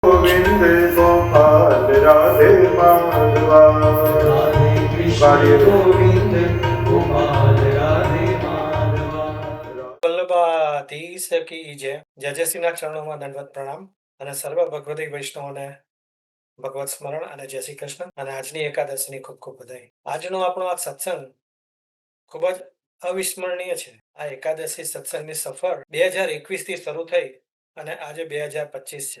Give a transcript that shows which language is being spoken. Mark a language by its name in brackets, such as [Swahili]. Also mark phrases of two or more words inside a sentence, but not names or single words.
[Sanskrit] गोविंद गोपाल राधे माधवा राधे कृष्ण गोविंद गोपाल राधे माधवा। [Gujarati] વલ્લભાધીશ કી જયશ્રીના ચરણોમાં દંડવત પ્રણામ અને સર્વ ભગવતી વૈષ્ણવોને ભગવત સ્મરણ અને જય શ્રી કૃષ્ણ અને આજની એકાદશીની ખૂબ ખૂબ બધાઈ. આજનો આપણો આ સત્સંગ ખૂબ જ અવિસ્મરણીય છે. આ એકાદશી સત્સંગની સફર 2021 થી શરૂ થઈ અને આજે 2025 છે.